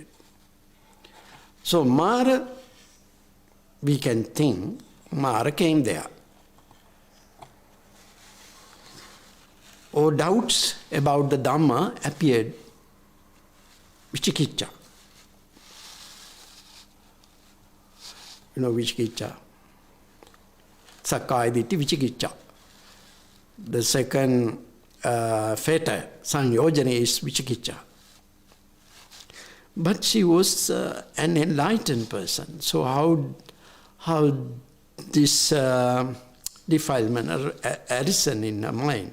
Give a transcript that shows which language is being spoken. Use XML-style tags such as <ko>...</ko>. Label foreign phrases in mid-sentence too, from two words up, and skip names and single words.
<en>So Mara, we can think, Mara came there. Or doubts about the Dhamma appeared, vichikicha. You know vichikicha?</en> <pi>Sakkaya ditthi, vichikicha.</pi> <en>The second fetter, Sangyojana, is vichikicha. But she was an enlightened person. So how this defilement arisen in her mind?</en>